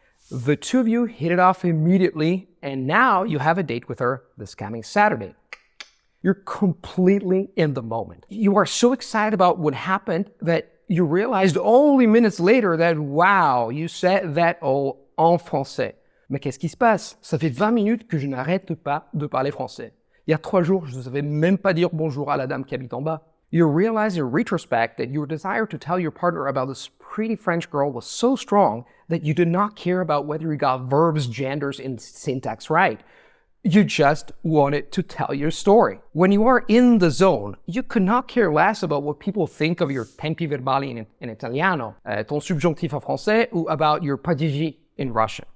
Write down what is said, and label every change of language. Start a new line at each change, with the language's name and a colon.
English: The two of you hit it off immediately and now you have a date with her this coming Saturday. You're completely in the moment. You are so excited about what happened that you realized only minutes later that, wow, you said that all
French: en français. Mais qu'est-ce qui se passe? Ça fait 20 minutes que je n'arrête pas de parler français. Il y a 3 jours, je ne savais même pas dire bonjour à la dame qui habite en bas.
English: You realize in retrospect that your desire to tell your partner about this pretty French girl was so strong that you did not care about whether you got verbs, genders, and syntax right. You just wanted to tell your story. When you are in the zone, you could not care less about what people think of your
Italian: tempi verbali in Italiano,
French: ton subjonctif en français,
English: or about your padigi in Russian.